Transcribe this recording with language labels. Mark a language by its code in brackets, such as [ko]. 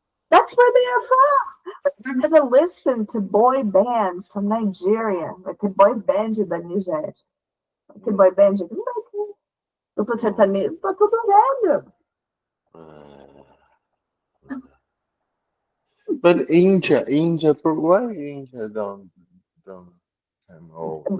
[en] That's where they are from. They're gonna listen to boy bands from Nigeria, like the boy band [pt] da Nigéria. Que boy band não vai ter. Dupla [en] No. [pt] sertaneja, tá tudo velho. [en] Uh, but India, why India don't come old?